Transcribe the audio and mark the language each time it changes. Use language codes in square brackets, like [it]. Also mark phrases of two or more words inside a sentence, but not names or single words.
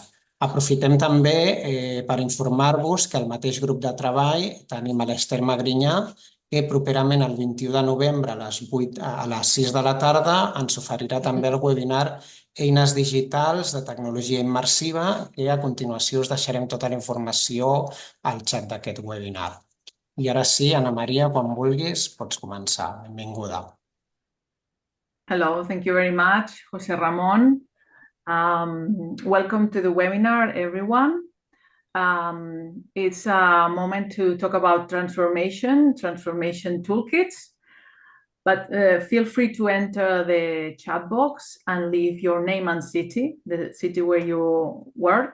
[ca] Aprofitem també per informar-vos que al mateix grup de treball tenim a l'Ester Magrinyà, que properament el 21 de novembre a les 6 de la tarda ens oferirà també el webinar Eines digitals de tecnologia immersiva, que a continuació us deixarem tota la informació al xat d'aquest webinar. I ara sí, Anna Maria, quan vulguis, pots començar. Benvinguda. [en] Hello, thank you very much, José Ramón. Welcome to the webinar, everyone. It's a moment to talk about transformation toolkits, but feel free to enter the chat box and leave your name and city, the city where you work.